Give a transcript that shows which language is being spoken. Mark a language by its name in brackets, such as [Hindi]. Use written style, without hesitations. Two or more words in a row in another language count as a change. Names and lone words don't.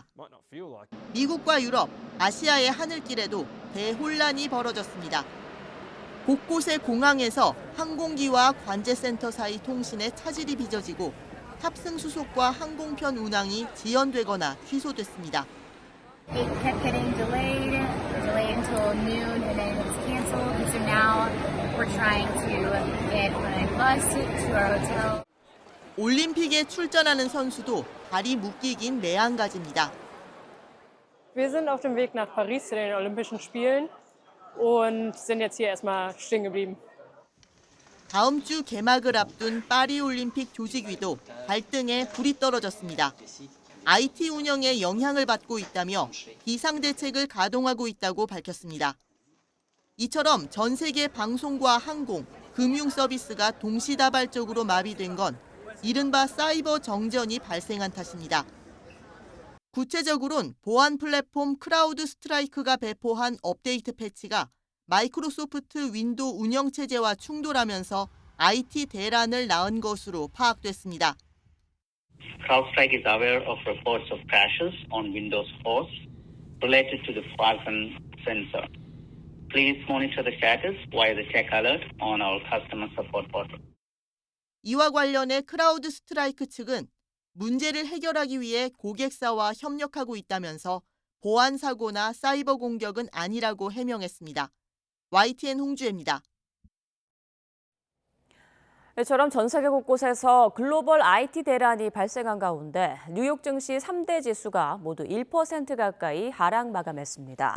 [Korean] 미국과 유럽, 아시아의 하늘길에도 대혼란이 벌어졌습니다. 곳곳의 공항에서 항공기와 관제센터 사이 통신에 차질이 빚어지고 탑승 수속과 항공편 운항이 지연되거나 취소됐습니다. [English] It kept getting delayed until noon, and then it was canceled. So now we're trying to get on a bus to our hotel. [Korean] 올림픽에 출전하는 선수도 발이 묶이긴 매한가지입니다. [German] Wir sind auf dem Weg nach Paris zu den Olympischen Spielen und sind jetzt hier erstmal stehen geblieben. [Korean] 다음 주 개막을 앞둔 파리 올림픽 조직위도 발등에 불이 떨어졌습니다. IT 운영에 영향을 받고 있다며 비상대책을 가동하고 있다고 밝혔습니다. 이처럼 전 세계 방송과 항공, 금융 서비스가 동시다발적으로 마비된 건 이른바 사이버 정전이 발생한 탓입니다. 구체적으로는 보안 플랫폼 크라우드 스트라이크가 배포한 업데이트 패치가 마이크로소프트 윈도우 운영체제와 충돌하면서 IT 대란을 낳은 것으로 파악됐습니다. [English] CrowdStrike is aware of reports of crashes on Windows hosts related to the Falcon sensor. Please monitor the status via the tech alert on our customer support portal. [Korean] 이와 관련해 크라우드 스트라이크 측은 문제를 해결하기 위해 고객사와 협력하고 있다면서 보안 사고나 사이버 공격은 아니라고 해명했습니다. YTN 홍주혜입니다. 이처럼 전 세계 곳곳에서 글로벌 IT 대란이 발생한 가운데 뉴욕 증시 3대 지수가 모두 1% 가까이 하락 마감했습니다.